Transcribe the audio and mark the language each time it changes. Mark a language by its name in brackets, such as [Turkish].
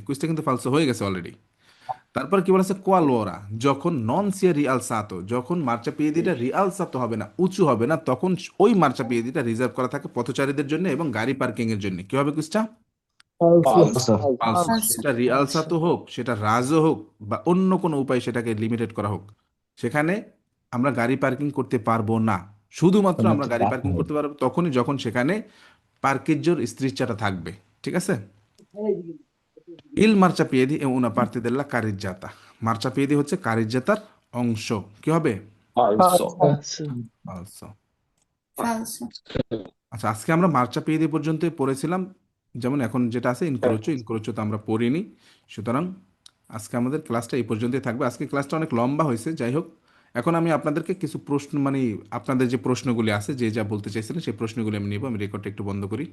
[Bangla] কুইজটা কিন্তু ফালসো হয়ে গেছে অলরেডি। তারপর কি বলেছে? কোয়ালোরা যখন নন সিয়া রিয়াল সাতো, যখন মার্চাপিয়েদিটা রিয়াল সাতো হবে না, উঁচু হবে না, তখন ওই মার্চাপিয়েদিটা রিজার্ভ করা থাকে পথচারীদের জন্য এবং গাড়ি পার্কিং এর জন্য। কি হবে কুইজটা? [Italian] Falso. ফালসো। falso, [Bangla] সেটা রিয়ালসা তো হোক, সেটা রাজও হোক, বা অন্য কোনো উপায় সেটাকে লিমিটেড করা হোক, সেখানে আমরা গাড়ি পার্কিং করতে পারবো না। শুধুমাত্র আমরা গাড়ি পার্কিং করতে পারবো তখনই যখন সেখানে [Italian] parcheggioর strisciata [Bangla] থাকবে ঠিক আছে [Italian] il marciapiedi è una parte della carreggiata marciapiedi [Bangla] হচ্ছে কারিজ্জাতার অংশ কি হবে [Italian] Falso. Falso. falso falso, [Bangla] আচ্ছা আজকে আমরা মার্চাপিয়েদি পর্যন্ত পড়েছিলাম যেমন এখন যেটা আছে ইনক্রোচো তো আমরা পড়িনি সুতরাং আজকে আমাদের ক্লাসটা এই পর্যন্তই থাকবে আজকে ক্লাসটা অনেক লম্বা হয়েছে যাই হোক এখন আমি আপনাদেরকে কিছু প্রশ্ন মানে আপনাদের যে প্রশ্নগুলি আছে যে যা বলতে চাইছিলেন সেই প্রশ্নগুলি আমি নিব আমি রেকর্ডটা একটু বন্ধ করি